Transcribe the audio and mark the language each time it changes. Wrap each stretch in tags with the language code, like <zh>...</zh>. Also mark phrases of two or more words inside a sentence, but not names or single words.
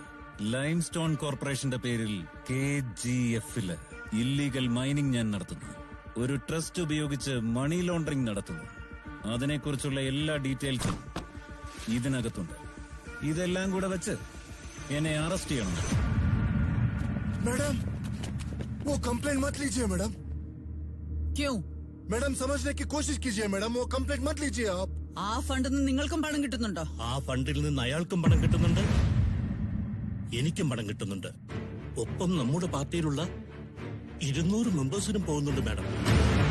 <ml>ലൈം സ്റ്റോൺ കോർപ്പറേഷന്റെ പേരിൽ KGF-ല്</ml> <en>illegal mining</en> <ml>ഞാൻ നടത്തുന്നു. ഒരു ട്രസ്റ്റ് ഉപയോഗിച്ച്</ml> <en>money laundering</en> <ml>നടത്തുന്നു. അതിനെക്കുറിച്ചുള്ള എല്ലാ ഡീറ്റെയിൽസും ഇതിനകത്തുണ്ട്. ഇതെല്ലാം കൂടെ വെച്ച് എന്നെ അറസ്റ്റ് ചെയ്യണം.</ml> <hi>मैडम, वो कंप्लेंट मत लीजिए मैडम। क्यों? मैडम समझने की कोशिश कीजिए मैडम, वो कंप्लेंट मत लीजिए आप।</hi> <ml>ആ ഫണ്ടിൽ നിന്ന് നിങ്ങൾക്കും പണം കിട്ടുന്നുണ്ടോ? ആ ഫണ്ടിൽ നിന്ന് അയാൾക്കും പണം കിട്ടുന്നുണ്ട്, എനിക്കും പണം കിട്ടുന്നുണ്ട്. ഒപ്പം നമ്മുടെ പാർട്ടിയിലുള്ള 200 മെമ്പേഴ്സിനും പോകുന്നുണ്ട് മാഡം.</ml>